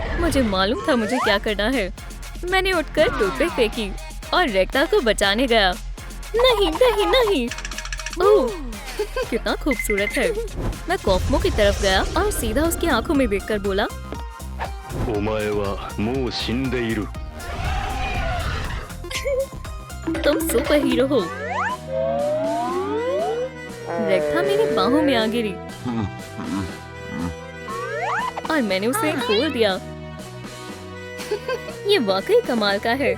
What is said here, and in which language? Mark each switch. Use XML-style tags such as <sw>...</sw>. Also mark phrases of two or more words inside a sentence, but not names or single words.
<hi>मुझे मालूम था मुझे क्या करना है। मैंने उठकर टूथपिक फेंकी और रेक्टा को बचाने गया। नहीं नहीं नहीं। ओह, कितना खूबसूरत है। मैं कॉस्मो की तरफ गया और सीधा उसकी आंखों में देखकर बोला,</hi> <ja>お前はもう死んでいる。</ja> <hi>तुम</hi> <en>super hero</en> <hi>हो। रेक्टा मेरी बाहों में आ गिरी और मैंने उसे खोल दिया। ये वाकई कमाल का है।</hi>